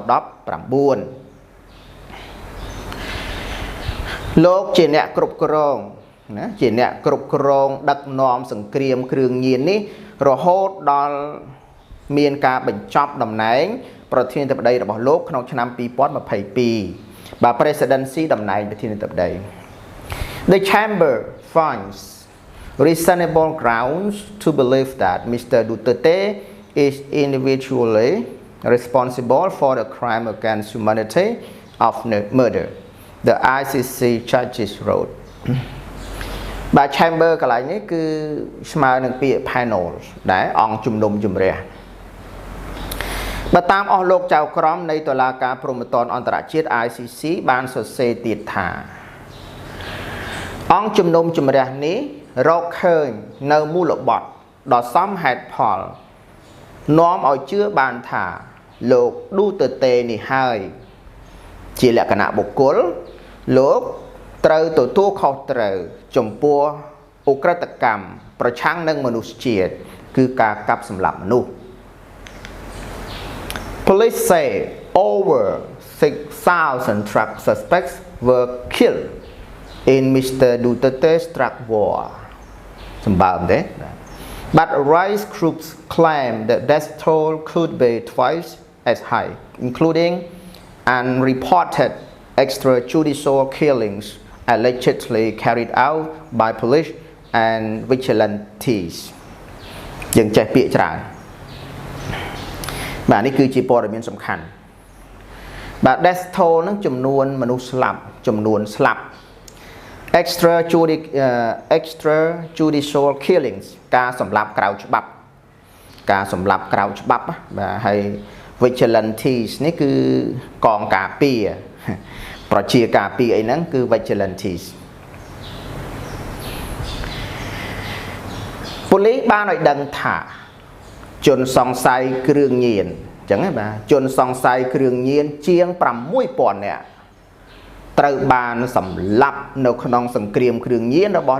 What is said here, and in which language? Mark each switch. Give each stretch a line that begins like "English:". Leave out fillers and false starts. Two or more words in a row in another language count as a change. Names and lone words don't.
Khmer: លោកជាអ្នកគ្រប់គ្រងណាជាអ្នកគ្រប់គ្រងដឹកនាំសង្គ្រាមគ្រឿងញៀននេះរហូតដល់មានការបញ្ចប់តំណែងប្រធានាធិបតីរបស់លោកក្នុងឆ្នាំ2022បាទ presidency តំណែងប្រធានាធិបតី
English: The chamber finds reasonable grounds to believe that Mr. Duterte is individually responsible for the crime against humanity of murder the ICC judges wrote
Khmer: បាទ chamber កន្លែងនេះគឺស្មើនឹងពាក្យ panel ដែលអង្គជំនុំជម្រះ បើតាមអស់លោកចៅក្រមនៃតុលាការព្រហ្មទណ្ឌអន្តរជាតិ ICC បានសរសេរទៀតថាអង្គជំនុំជម្រះនេះរក ឃើញនៅមូលបត្រដ៏សមហេតុផលនាំឲ្យជឿបានថាលោកឌូតឺតេនេះហើយជាលក្ខណៈបុគ្គលលោកត្រូវទទួលខុសត្រូវចំពោះឧក្រិដ្ឋកម្មប្រឆាំងនឹងមនុស្សជាតិគឺការកាប់សម្លាប់មនុស្ស
English: Police say over 6,000 drug suspects were killed in Mr. Duterte's drug war. But rights groups claim that death toll could be twice as high, including unreported extrajudicial killings allegedly carried out by police and vigilantes.
Khmer: យើងចេះពាក្យច្រើនបាទនេះគឺជាព័ត៌មានសំខាន់បាទ
English: death toll
Khmer: នឹងចំនួនមនុស្សស្លាប់ចំនួនស្លាប់
English: extrajudicial killings
Khmer: ការសម្លាប់ក្រៅច្បាប់ការសម្លាប់ក្រៅច្បាប់បាទហើយ vigilantes នេះគឺកងការពារប្រជាការពារអីហ្នឹងគឺ vigilantes ប៉ូលីសបានឲ្យដឹងថាជនសង្ស័យគ្រឿងញៀនអញ្ចឹងបាទជនសង្ស័យគ្រឿងញៀនជាង 6,000 នាក់ត្រូវបានសម្លាប់នៅក្នុងសង្គ្រាមគ្រឿងញៀនរបស់